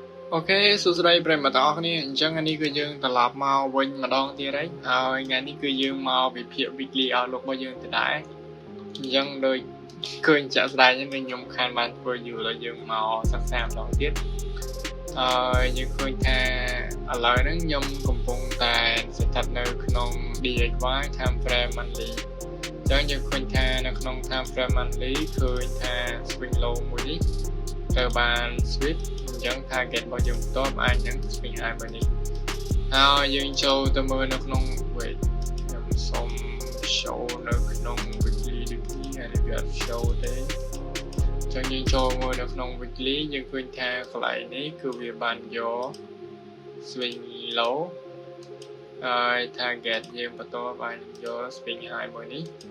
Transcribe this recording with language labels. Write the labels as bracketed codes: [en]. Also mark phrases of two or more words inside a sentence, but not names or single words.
[km] អូខេសួស្តីប្រិយមិត្តទាំងអស់គ្នាអញ្ចឹងនេះគឺយើងត្រឡប់មកវិញម្ដងទៀតហើយថ្ងៃនេះគឺយើងមកវិភាគ [en] weekly outlook [km] របស់យើងទៅដែរអញ្ចឹងដូចឃើញចាក់ស្ដែងនេះខ្ញុំខានបានធ្វើ យូរហើយយើងមកសិក្សាម្ដងទៀតយើងឃើញថាឥឡូវហ្នឹងខ្ញុំកំពុងតែស្ថិតនៅក្នុង [en] DXY time frame monthly [km] អញ្ចឹងយើងឃើញថានៅ ក្នុង [en] time frame monthly [km] ឃើញថា [en] swing low [km] មួយនេះត្រូវបាន switch អញ្ចឹង target របស់យើងបន្ទាប់អាចនឹង [en] swing high [km] មួយនេះហើយយើងចូលទៅមើលនៅក្នុង wait ខ្ញុំសូម show នៅក្នុង weekly ដូចនេះហើយវាអត់ show ទេអញ្ចឹងយើងចូលមើលនៅក្នុង weekly យើងឃើញថាកន្លែងនេះគឺវាបានយក [en] swing low [km] ហើយ target យើងបន្ទាប់អាចយក [en] swing high [km] មួយនេះ